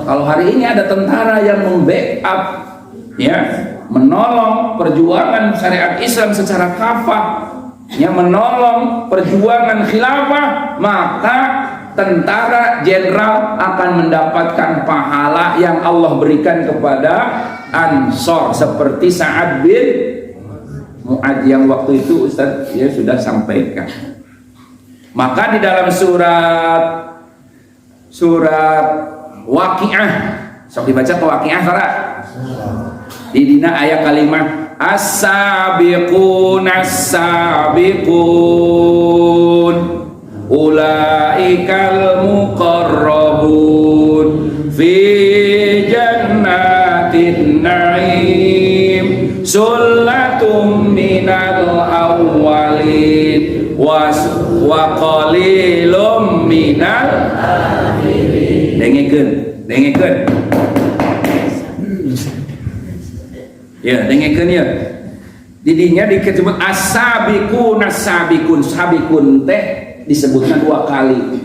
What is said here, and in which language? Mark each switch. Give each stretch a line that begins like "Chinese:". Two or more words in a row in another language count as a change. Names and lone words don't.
Indonesian: Kalau hari ini ada tentara yang membackup ya, menolong perjuangan syariat Islam secara kafah, yang menolong perjuangan khilafah, maka tentara jenderal akan mendapatkan pahala yang Allah berikan kepada Ansor, seperti Sa'ad bin Mu'adz yang waktu itu Ustaz ya sudah sampaikan. Maka di dalam surat Waqiah.
Sundanese: Sok dibaca ke Waqiah Fara. Di dina aya kalimat
Arabic: السابقون السابقون أولئك المقربون في جنات النعيم ثلة من الأولين وقليل من الآخرين.
Sundanese: Dengekeun ya, dengekeun ya. Didinya disebut
Arabic: السابقون السابقون.
Sundanese: Sabiqun teh disebutnya 2 kali.